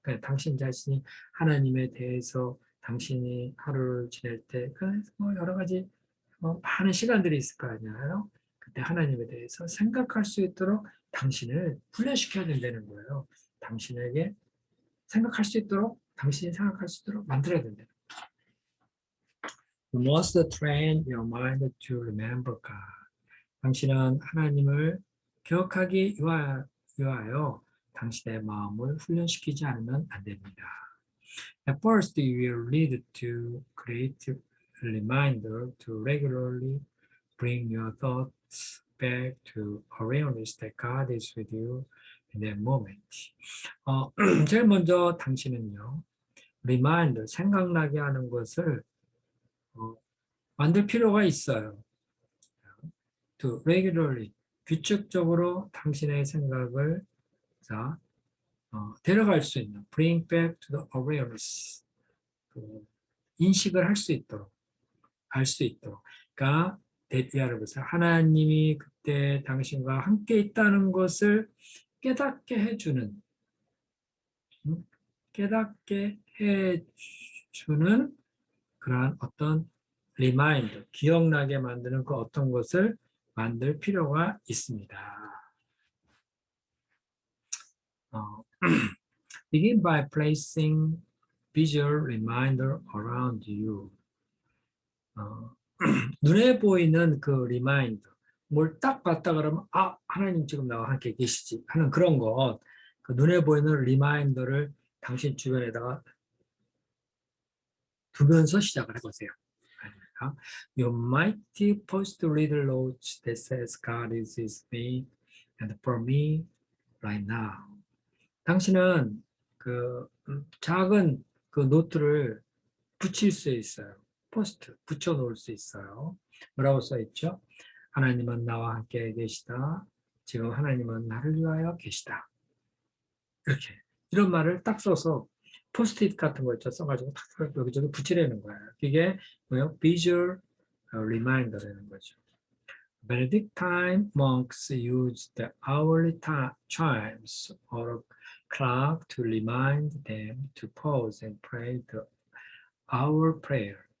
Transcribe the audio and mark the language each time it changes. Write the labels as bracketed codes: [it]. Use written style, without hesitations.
[ko] 그러니까 당신 자신이 하나님에 대해서 당신이 하루를 지낼 때 뭐 여러 가지 많은 시간들이 있을 거 아니에요. 그때 하나님에 대해서 생각할 수 있도록 당신을 훈련시켜야 된다는 거예요. 당신에게 생각할 수 있도록 당신이 생각할 수 있도록 만들어야 된다. [en] You must train your mind to remember God. [ko] 당신은 하나님을 기억하기 위하여 당신의 마음을 훈련시키지 않으면 안 됩니다. [en] At first, you will need to create a reminder to regularly bring your thoughts back to awareness that God is with you in that moment. [ko] 제일 먼저 당신은요, reminder, 생각나게 하는 것을 만들 필요가 있어요. [en] To regularly, [ko] 규칙적으로 당신의 생각을 데려갈 수 있는, [en] bring back to the awareness, [ko] 인식을 할 수 있도록, 알 수 있도록. 그러니까 대피하는 것을 하나님이 그때 당신과 함께 있다는 것을 깨닫게 해주는, 깨닫게 해주는 그러한 어떤 리마인드, 기억나게 만드는 그 어떤 것을 만들 필요가 있습니다. [en] Begin by placing visual reminder around you. [ko] 눈에 보이는 그 리마인더, 뭘 딱 봤다 그러면 하나님 지금 나와 함께 계시지 하는 그런 것, 그 눈에 보이는 리마인더를 당신 주변에다가 두면서 시작을 해보세요. [en] You might post little notes that says God is with me and for me right now. [ko] 당신은 그 작은 그 노트를 붙일 수 있어요. 포스트 붙여 놓을 수 있어요. 뭐라고 써 있죠? 하나님은 나와 함께 계시다. 지금 하나님은 나를 위하여 계시다. 이렇게 이런 말을 딱 써서 포스트잇 같은 거 있죠. 써가지고 탁 여기저기 붙이려는 거예요. 이게 뭐요? [en] visual reminder [ko] 라는 거죠. [en] Benedictine monks used the hourly chimes or clock to remind them to pause and pray the hour prayer.